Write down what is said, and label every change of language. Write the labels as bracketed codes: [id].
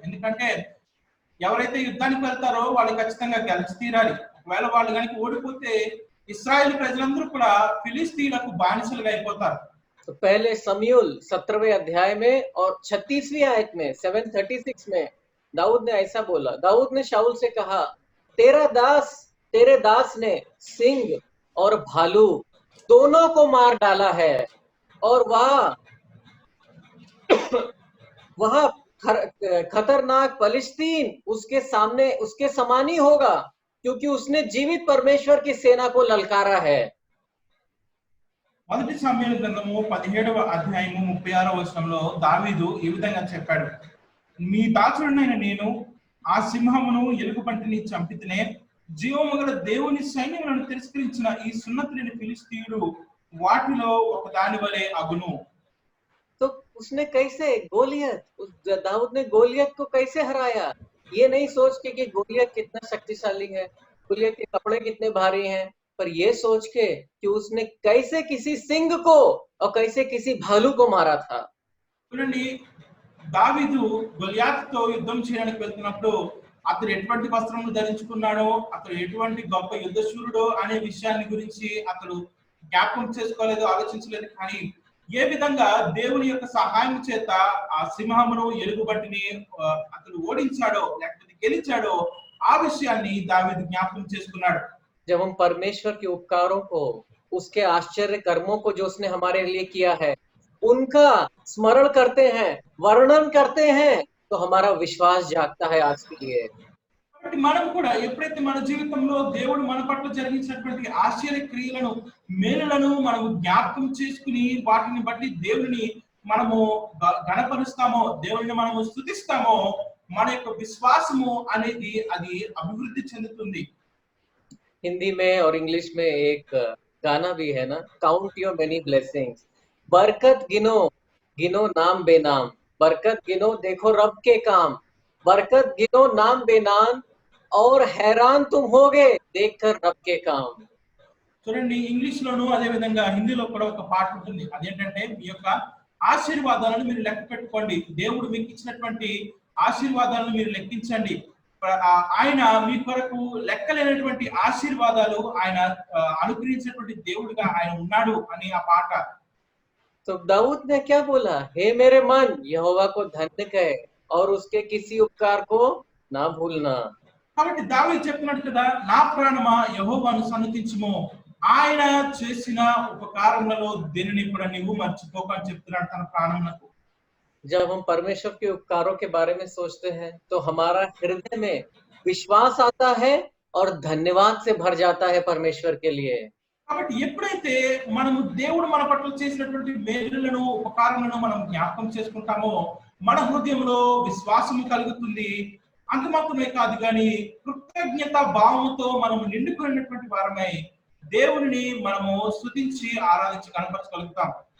[te] ఎందుకంటే ఎవరైతే యుద్ధానికి వెళ్తారో వాళ్ళు ఖచ్చితంగా గెలిచి తీరాలి. ఒకవేళ వాళ్ళు కనుక ఓడిపోతే ఇశ్రాయేలు ప్రజలందరూ కూడా ఫిలిస్తీన్లకు బానిసలుగా అయిపోతారు. [hi] तो पहले समूएल 17वें अध्याय में और 36वीं आयत में 736 में दाऊद ने ऐसा बोला। दाऊद ने शाऊल से कहा, तेरे दास ने सिंह और भालू दोनों को मार डाला है, और वहां खतरनाक फलिस्तीन उसके समान ही होगा, क्योंकि उसने जीवित परमेश्वर की सेना को ललकारा है। [te] మొదటి సమూయేలు గ్రంథము 17వ అధ్యాయము 36వ వచనంలో దావీదు ఈ విధంగా చెప్పాడు, మీ దాసుడనైన నేను ఆ సింహమును ఎలుగుబంటిని చంపితేనే, జీవము గల దేవుని సైన్యములను తిరస్కరించిన ఈ సున్నతిలేని ఫిలిస్తీయుడు వాటిలో ఒక దాని వలె అగును. [hi] तो उसने कैसे दाऊद ने गोलियत को कैसे हराया? ये नहीं सोच के कि गोलियत कितना शक्तिशाली है, गोलियत के कपड़े कितने भारी हैं, पर ये सोच के कि उसने कैसे किसी सिंह को और कैसे किसी भालू को मारा था। [te] చూడండి, దావీదు గొలియాతుతో యుద్ధం చేయడానికి వెళ్తున్నప్పుడు అతడు ఎటువంటి వస్త్రములు ధరించుకున్నాడో, అతడు ఎటువంటి గొప్ప యుద్ధశూరుడో అనే విషయాన్ని గురించి అతడు జ్ఞాపకం చేసుకోలేదు, ఆలోచించలేదు. కానీ ఏ విధంగా దేవుని యొక్క సహాయం చేత ఆ సింహమును ఎలుగుబంటిని అతడు ఓడించాడో లేకపోతే గెలిచాడో ఆ విషయాన్ని దావీదు జ్ఞాపకం చేసుకున్నాడు. [hi] जब हम परमेश्वर के उपकारों को, उसके आश्चर्य कर्मों को जो उसने हमारे लिए किया है, उनका स्मरण करते हैं, वर्णन करते हैं, तो हमारा विश्वास जागता है आज के लिए। [te] కాబట్టి మనం కూడా ఎప్పుడైతే మన జీవితంలో దేవుడు మన పట్ల జరిగించినటువంటి ఆశ్చర్య క్రియలను, మేలులను మనం జ్ఞాపకం చేసుకుని వాటిని బట్టి దేవుని మనము గణపరుస్తామో, దేవుని మనము స్తుతిస్తామో, మన యొక్క విశ్వాసము అనేది అది అభివృద్ధి చెందుతుంది. [hi] हिंदी में और इंग्लिश में एक गाना भी है ना, [en] count your many blessings, [hi] बरकत गिनो गिनो नाम बेनाम, बरकत गिनो देखो रब के काम, बरकत गिनो नाम बेनाम, और हैरान तुम होगे देखकर रब के काम। [te] చూడండి, ఇంగ్లీష్ లోను అదే విధంగా హిందీలో కూడా ఒక పాట ఉంటుంది. అదేంటంటే, మీ యొక్క ఆశీర్వాదాలను మీరు లెక్క పెట్టుకోండి, దేవుడు మీకు ఇచ్చినటువంటి ఆశీర్వాదాలను మీరు లెక్కించండి, ఆయన మీ కొరకు లెక్కలేనటువంటి ఆశీర్వాదాలు ఆయన అనుగ్రహించినటువంటి దేవుడిగా ఆయన ఉన్నాడు అని ఆ పాట. [hi] तो दाऊद ने क्या बोला? हे मेरे मन यहोवा को धन्य कहे और उसके किसी उपकार को ना भूलना। [te] కాబట్టి దావీదు చెప్తున్నాడు కదా, నా ప్రాణమా యెహోవాను సన్నుతించుము, ఆయన చేసిన ఉపకారములలో దేనిని కూడా నీవు మర్చిపోకు అని చెప్తున్నాడు తన ప్రాణమునకు. [hi] जब हम परमेश्वर के उपकारों के बारे में सोचते हैं तो हमारा हृदय में विश्वास आता है और धन्यवाद से भर जाता है परमेश्वर के लिए। [te] కాబట్టి ఎప్పుడైతే మనము దేవుడు మన పట్ల చేసినటువంటి మేలులను, ఉపకారములను మనం జ్ఞాపకం చేసుకుంటామో మన హృదయంలో విశ్వాసము కలుగుతుంది. అంత మాత్రమే కాదు కానీ కృతజ్ఞత భావముతో మనము నిండుకున్నటువంటి వారమై దేవుని మనము స్తుతించి ఆరాధించి కనపరచగలుగుతాం.